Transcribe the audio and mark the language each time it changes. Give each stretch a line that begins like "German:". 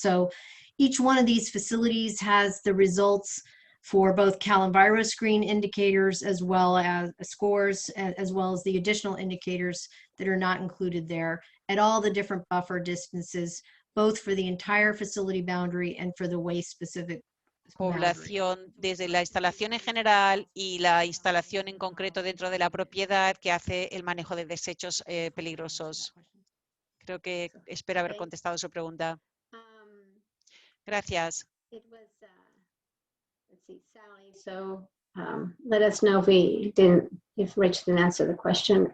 English: So each one of these facilities has the results for both CalEnviroScreen indicators as well as scores, as well as the additional indicators that are not included there at all the different buffer distances, both for the entire facility boundary and for the waste specific
Spanish: población, desde la instalación en general y la instalación en concreto dentro de la propiedad que hace el manejo de desechos peligrosos. Creo que espero haber contestado su pregunta. Gracias.
English: It was, let's see, Sally. So let us know if Rich didn't answer the question.